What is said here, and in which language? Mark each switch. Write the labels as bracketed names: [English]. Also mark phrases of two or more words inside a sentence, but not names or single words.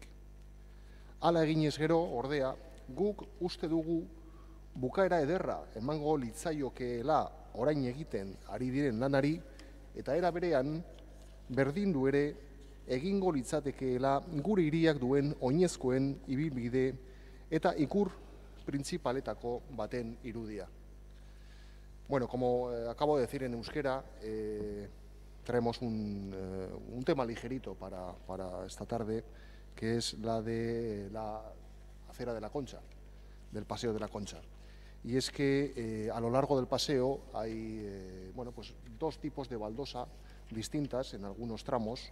[Basque] Hala eginez gero, ordea, guk uste dugu bukaera ederra emango litzaiokeela orain egiten ari diren lanari, eta era berean berdindu ere egingo litzatekeela gure hiriak duen oinezkoen ibilbide eta ikur printzipaletako baten irudia. [Spanish] Bueno, como acabo de decir en euskera, traemos un tema ligerito para esta tarde, que es la de la acera de la Concha, del Paseo de la Concha. Y es que a lo largo del paseo hay bueno, pues dos tipos de baldosa distintas en algunos tramos.